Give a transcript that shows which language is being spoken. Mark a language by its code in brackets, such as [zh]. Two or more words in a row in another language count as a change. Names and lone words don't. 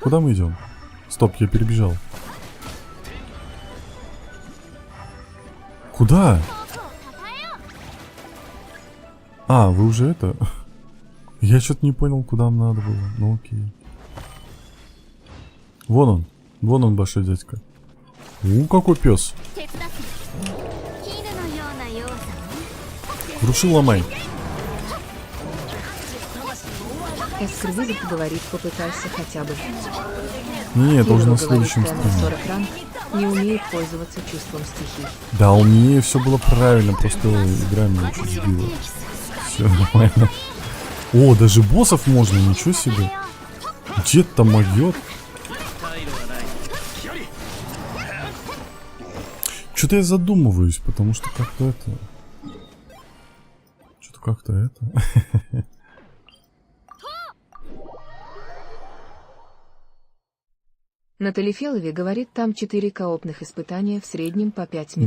[ru] Куда мы идем? Стоп, я перебежал. Куда? А, вы уже это? Я что-то не понял, куда нам надо было. Ну окей. Вон он большой дядька. Какой пес. [ja] 手伝って絹のような要素 [ru] Круши, ломай. Эскервизард говорит, попытайся хотя бы. Не, это уже Кирилл на говорит, следующем Тэмми стриме. 40 ранг, не умеет пользоваться чувством стихий. Да, у меня все было правильно, просто игра меня чуть сбила. Все нормально. О, даже боссов можно, ничего себе. Дед там могет. [ja] 退路はない。 [ru] Что-то я задумываюсь, потому что как-то это... Что-то как-то это... Натали Фелови говорит, там 4 коопных испытания в среднем по 5 минут.